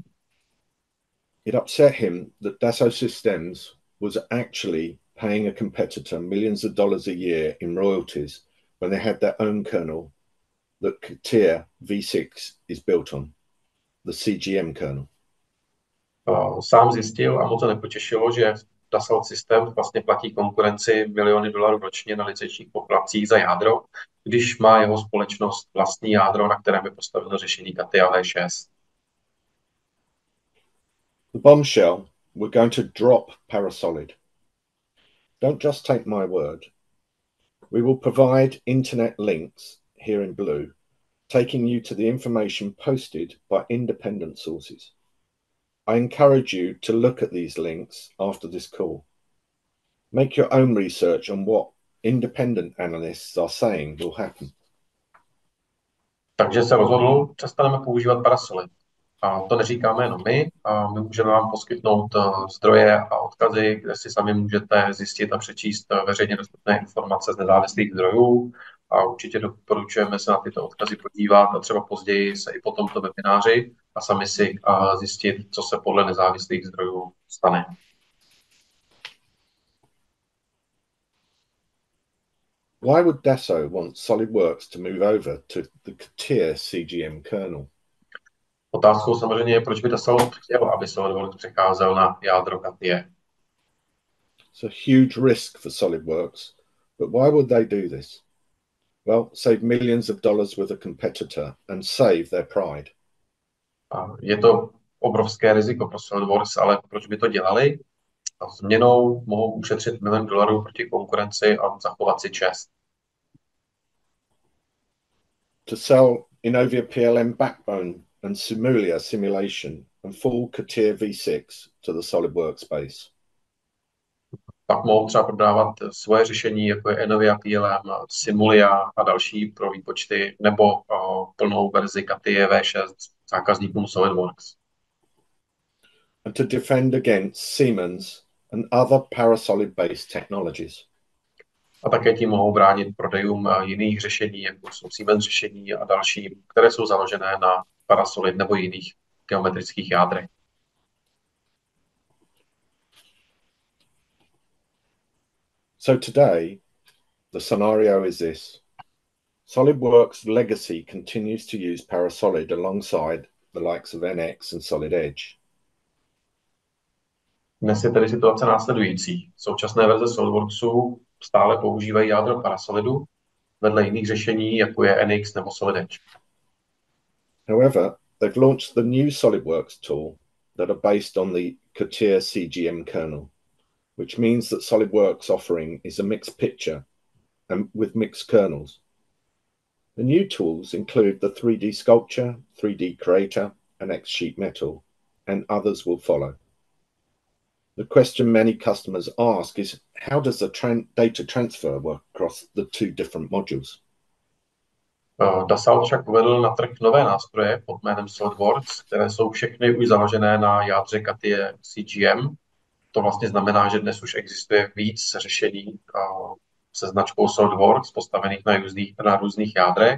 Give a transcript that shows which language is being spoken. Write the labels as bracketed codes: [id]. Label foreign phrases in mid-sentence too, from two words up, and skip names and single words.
[en] It upset him that Dassault Systèmes was actually paying a competitor millions of dollars a year in royalties when they had their own kernel that CAD V6 is built on, the CGM kernel. [cs] Sám zjistil a moc se nepotěšilo, že Dassault Systèmes vlastně platí konkurenci miliony dolarů ročně na licenčních poplatcích za jádro, když má jeho společnost vlastní jádro, na kterém je postaveno řešení CAD V6. [en] The bombshell, we're going to drop Parasolid. Don't just take my word. We will provide internet links here in blue, taking you to the information posted by independent sources. I encourage you to look at these links after this call. Make your own research on what independent analysts are saying will happen. [cs] Takže se rozhodl, přestaneme používat Parasolid. A to neříkáme jenom my, a my můžeme vám poskytnout zdroje a odkazy, kde si sami můžete zjistit a přečíst veřejně dostupné informace z nezávislých zdrojů. A určitě doporučujeme se na tyto odkazy podívat a třeba později se i po tomto webináři a sami si zjistit, co se podle nezávislých zdrojů stane. [en] Why would Dassault want SolidWorks to move over to the CAD CGM kernel? [cs] Otázkou samozřejmě je, proč by Dassault chtěl, aby SolidWorks přecházel na jádro CAD. [en] It's a huge risk for SolidWorks, but why would they do this? Well, save millions of dollars with a competitor and save their pride. [cs] Je to obrovské riziko pro SolidWorks, ale proč by to dělali? A změnou mohou ušetřit milion dolarů proti konkurenci a zachovat si čest. [en] To sell Innovia PLM backbone and Simulia simulation and full CAD V6 to the SolidWorks base. [cs] Pak mohou třeba prodávat svoje řešení, jako je Innovia PLM, Simulia a další pro výpočty, nebo plnou verzi CAD V6 zákazníkům SolidWorks. [en] And to defend against Siemens and other Parasolid-based technologies. [cs] A také tím mohou bránit prodejům jiných řešení, jako jsou Siemens řešení a další, které jsou založené na Parasolid nebo jiných geometrických jádrech. [en] So today, the scenario is this. SolidWorks legacy continues to use Parasolid alongside the likes of NX and Solid Edge. [cs] Dnes je tedy situace následující. Současné verze SolidWorksu stále používají jádro Parasolidu vedle jiných řešení, jako je NX nebo Solid Edge. [en] However, they've launched the new SolidWorks tool that are based on the CAD CGM kernel, which means that SolidWorks offering is a mixed picture and with mixed kernels. The new tools include the 3D Sculpture, 3D Creator, and X Sheet Metal, and others will follow. The question many customers ask is, how does the data transfer work across the two different modules? [cs] Dassault však uvedl na trh nové nástroje pod jménem SolidWorks, které jsou všechny už založené na jádře CAD CGM. To vlastně znamená, že dnes už existuje víc řešení se značkou SolidWorks postavených na různých jádrech.